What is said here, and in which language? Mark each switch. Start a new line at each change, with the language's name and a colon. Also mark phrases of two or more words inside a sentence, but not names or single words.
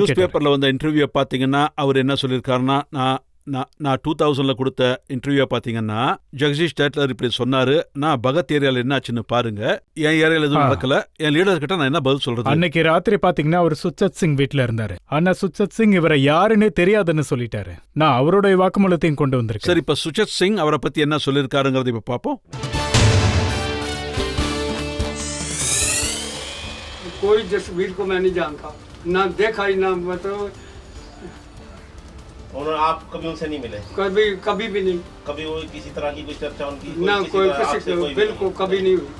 English: news paper
Tamil: வந்த இன்டர்வியூ பாத்தீங்கன்னா அவர் என்ன சொல்லியிருக்காருன்னா, நான் 2000ல கொடுத்த இன்டர்வியூ பாத்தீங்கன்னா ஜெகதீஷ் டைட்லர் இப்படி சொன்னாரு, நான் பகத் ஏரியால என்னாச்சுன்னு பாருங்க, என் ஏரியால எதுவும் நடக்கல, என் லீடர் கிட்ட நான் என்ன பதில் சொல்றது? அன்னைக்கு ராத்திரி பாத்தீங்கன்னா அவர் சுச்சத் சிங் வீட்ல இருந்தாரு. ஆனா சுச்சத் சிங் இவரை யாருன்னே தெரியாதுன்னு சொல்லிட்டாரு. நான் அவருடைய வாக்குமூலத்தையும் கொண்டு வந்திருக்கேன். சரி, இப்ப சுச்சத் சிங் அவரை பத்தி என்ன சொல்லிருக்காருங்கிறத இப்ப பாப்போம்.
Hindi: कोई जसवीर को मैं नहीं जानता, ना देखा ही ना, मतलब उन्होंने आप कभी उनसे नहीं मिले? कभी भी नहीं। कभी वो किसी तरह की कोई चर्चा उनकी ना कोई किसी बिल्कुल कभी नहीं हुई।